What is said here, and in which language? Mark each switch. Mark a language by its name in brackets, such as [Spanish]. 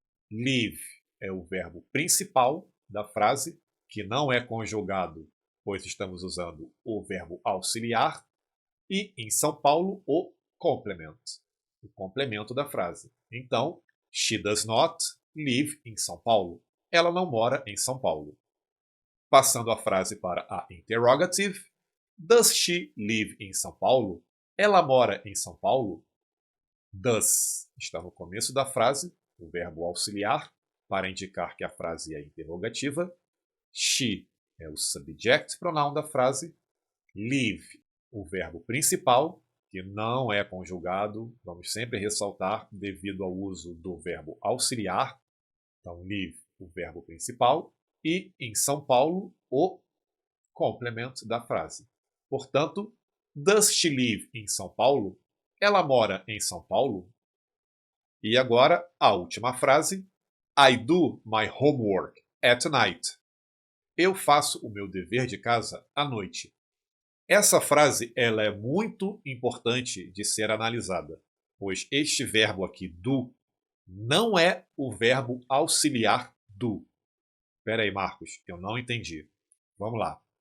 [Portuguese] Live é o verbo principal da frase, que não é conjugado, pois estamos usando o verbo auxiliar. E em São Paulo, o complement, o complemento da frase. [English] Então, she does not live in São Paulo. [Portuguese] Ela não mora em São Paulo. Passando a frase para a interrogative. [English] Does she live in São Paulo? [Portuguese] Ela mora em São Paulo? Does está no começo da frase, o verbo auxiliar, para indicar que a frase é interrogativa. She é o subject pronoun da frase. Live, o verbo principal, que não é conjugado, vamos sempre ressaltar, devido ao uso do verbo auxiliar. Então, live, o verbo principal. E em São Paulo, o complemento da frase. Portanto, [English] does she live in São Paulo? [Portuguese] Ela mora em São Paulo? E agora, a última frase. [English] I do my homework at night. [Portuguese] Eu faço o meu dever de casa à noite. Essa frase ela é muito importante de ser analisada, pois este verbo aqui, do, não é o verbo auxiliar do. Espera aí, Marcos, eu não entendi. Vamos lá.